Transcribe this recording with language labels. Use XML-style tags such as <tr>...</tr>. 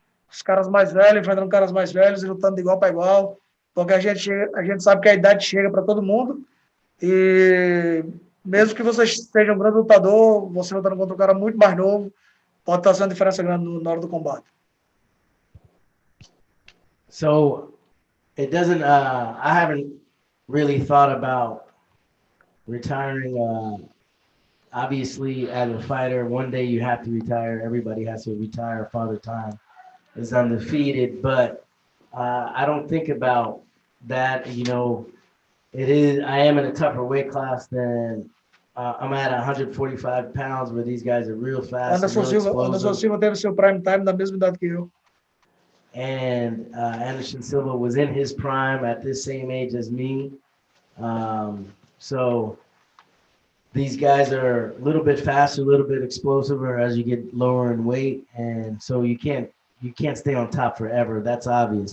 <pt>Os caras mais velhos enfrentando caras mais velhos e lutando de igual para igual, porque a gente sabe que a idade chega para todo mundo e mesmo que você seja um grande lutador, você lutando contra um cara muito mais novo, pode estar fazendo diferença grande na hora do combate.</pt> <en>So it doesn't. I haven't really thought about retiring. Obviously, as a fighter, one day you have to retire. Everybody has to retire. Father Time is undefeated, but I don't think about that. You know, it is. I am in a tougher weight class than. I'm at 145 pounds, where these guys are real fast.</en> <pt>Anderson Silva teve seu prime time da mesma idade que eu.</pt> <en>And Anderson Silva was in his prime at this same age as me. So these guys are a little bit faster, a little bit explosiver as you get lower in weight, and so you can't stay on top forever. That's obvious.</en>